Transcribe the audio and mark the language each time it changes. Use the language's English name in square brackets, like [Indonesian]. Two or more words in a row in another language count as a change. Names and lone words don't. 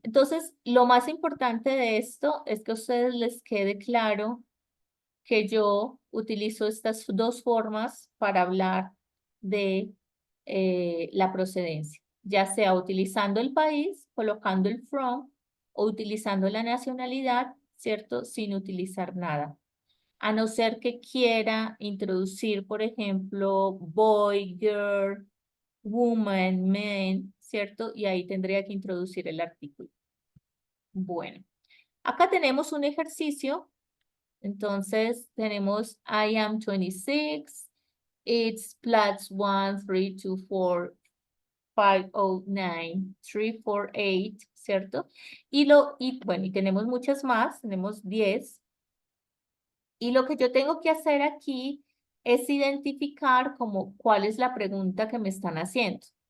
[Spanish] Entonces, lo más importante de esto es que a ustedes les quede claro que yo utilizo estas dos formas para hablar de la procedencia, ya sea utilizando el país, colocando el from, o utilizando la nacionalidad, ¿cierto? Sin utilizar nada. A no ser que quiera introducir, por ejemplo, [English] boy, girl, woman, man, [Spanish] ¿cierto? Y ahí tendría que introducir el artículo. Bueno, acá tenemos un ejercicio. Entonces tenemos [English] I am 26. It's plus 1, 3, 2, 4, 5, 0, 9, 3, 4, 8, [Spanish] ¿cierto? Y bueno, y tenemos muchas más, tenemos 10. Y lo que yo tengo que hacer aquí es identificar como cuál es la pregunta que me están haciendo.